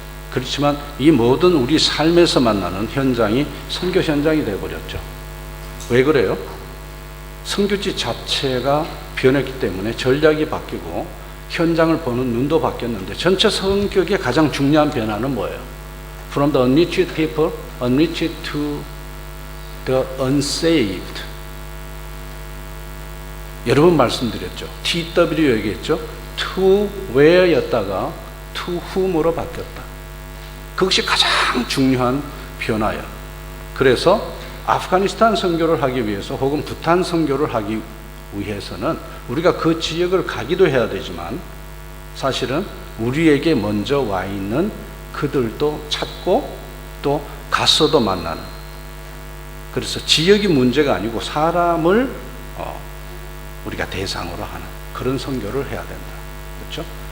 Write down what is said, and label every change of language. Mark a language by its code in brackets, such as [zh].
[ko] 그렇지만 이 모든 우리 삶에서 만나는 현장이 선교 현장이 되어버렸죠. 왜 그래요? 선교지 자체가 변했기 때문에 전략이 바뀌고 현장을 보는 눈도 바뀌었는데, 전체 선교의 가장 중요한 변화는 뭐예요? [en] From the unreached people, unreached to the unsaved. [ko] 여러 번 말씀드렸죠. TW 얘기했죠. [en] To where [ko] 였다가 [en] to whom [ko] 으로 바뀌었다. 그것이 가장 중요한 변화예요. 그래서 아프가니스탄 선교를 하기 위해서 혹은 부탄 선교를 하기 위해서는 우리가 그 지역을 가기도 해야 되지만, 사실은 우리에게 먼저 와 있는 그들도 찾고 또 갔어도 만나는, 그래서 지역이 문제가 아니고 사람을 우리가 대상으로 하는 그런 선교를 해야 된다. 그렇죠?